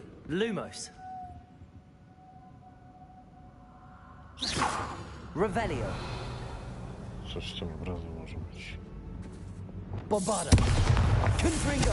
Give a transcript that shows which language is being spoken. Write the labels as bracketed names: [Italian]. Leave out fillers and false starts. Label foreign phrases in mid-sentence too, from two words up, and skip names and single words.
[Polish] Lumos. Revelio. Coś w tym obrazu może być. Bombada. Confringo.